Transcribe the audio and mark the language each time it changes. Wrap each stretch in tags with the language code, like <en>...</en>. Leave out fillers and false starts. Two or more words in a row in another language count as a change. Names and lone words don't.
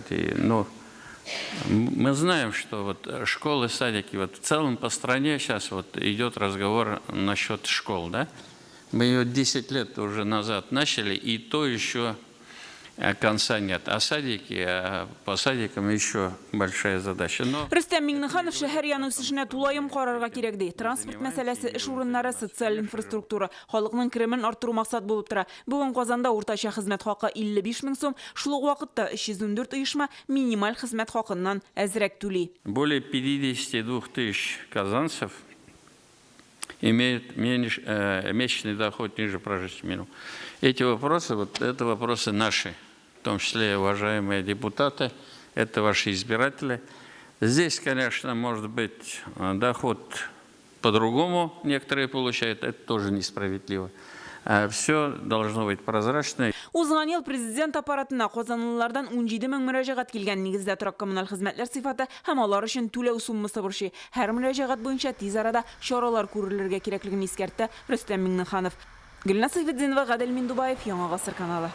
<ru>Но мы знаем, что вот школы, садики, вот в целом по стране сейчас вот идет разговор насчет школ, да? Мы ее 10 лет уже назад начали, и то еще конца нет. А садики, по садикам еще большая задача.</ru> <tt>Рөстәм Миңнеханов шәһәр яны үсешенә тулайым карарга кирәк ди. Транспорт мәсьәләсе, эш урыннары, социаль инфраструктура, халыкның керемен арттыру максат булып тора. Бүген Казанда уртача хезмәт хакы 55 мең сум, шул ук вакытта 314 оешма минималь хезмәт хакыннан әзрәк түли.</tt> <ru>Более 52 тысяч казанцев имеют месячный доход ниже прожиточного минимума. Эти вопросы, вот это вопросы наши, в том числе уважаемые депутаты, это ваши избиратели. Здесь, конечно, может быть доход по-другому некоторые получают, это тоже несправедливо. Все должно быть прозрачно.</ru> <tt>Узган ел президент аппаратына казанлылардан 17 мең мөрәҗәгать килгән, нигездә торак коммуналь хезмәтләр сыйфаты һәм алар өчен түләү суммасы борчый. Һәр мөрәҗәгать буенча тиз арада чаралар күрелергә кирәклеген искәртте Рөстәм Миңнеханов. Гөлназ Сайфетдинова, Гадел Миндубаев, Яңа Гасыр каналы.</tt>